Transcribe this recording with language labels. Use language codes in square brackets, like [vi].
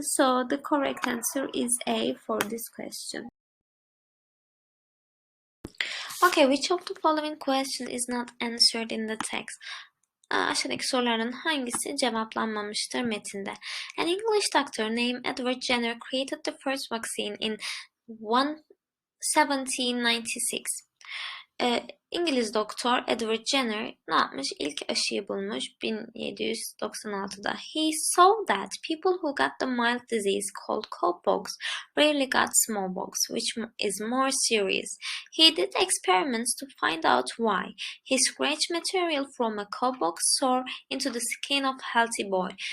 [en] So the correct answer is A for this question. Okay, which of the following question is not answered in the text? [tr] Aşağıdaki soruların hangisi cevaplanmamıştır metinde? [en] An English doctor named Edward Jenner created the first vaccine in 1796. [tr] İngiliz doktor Edward Jenner ne yapmış? İlk aşıyı bulmuş 1796'da. [en] He saw that people who got the mild disease called cowpox rarely got smallpox, which is more serious. He did experiments to find out why. He scratched material from a cowpox sore into the skin of a healthy boy.